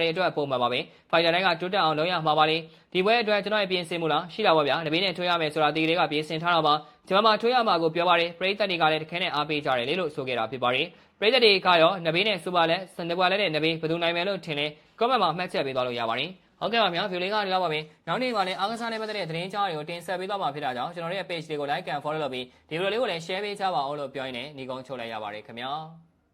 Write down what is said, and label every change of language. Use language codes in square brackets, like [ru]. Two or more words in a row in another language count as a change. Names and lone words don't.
[my] တွေအတွက်ပုံမှန်ပါပဲ fighter တိုင်းကတိုးတက်အောင်လုပ်ရမှာပါလေဒီပွဲအတွက်ကျွန်တော်ရဲ့ပြင်ဆင်မှုလားရှိတာပါဗျာနဘေးနဲ့ထွေးရမယ်ဆိုတာဒီကလေးကပြင်ဆင်ထားတာပါကျွန်တော်မှထွေးရမှာကိုပြောပါတယ်ပရိသတ်တွေကလည်းတခဲနဲ့အားပေးကြတယ်လေလို့ဆိုခဲ့တာဖြစ်ပါတယ်ပရိသတ်တွေကရောနဘေးနဲ့စူပါလက်စနပွားလက်နဲ့နဘေးဘယ်သူနိုင်မယ်လို့ထင်လဲ comment မှာမှတ်ချက်ပေးသွားလို့ရပါတယ်ဟုတ်ကဲ့ပါဗျာဗီဒီယိုလေးကနေတော့ပါမယ်နောက်နေ့မှာလည်းအားကစားနဲ့ပတ်သက်တဲ့သတင်းကြားတွေကိုတင်ဆက်ပေးသွားမှာဖြစ်တာကြောင့်ကျွန်တော်တို့ရဲ့ page လေးကို [en] like and follow [my] လုပ်ပြီးဒီဗီဒီယိုလေးကိုလည်း share ပေးကြပါအောင်လို့ပြောရင်းနဲ့ညီကုန်းချုပ်လိုက်ရပါတယ်ခင်ဗျာ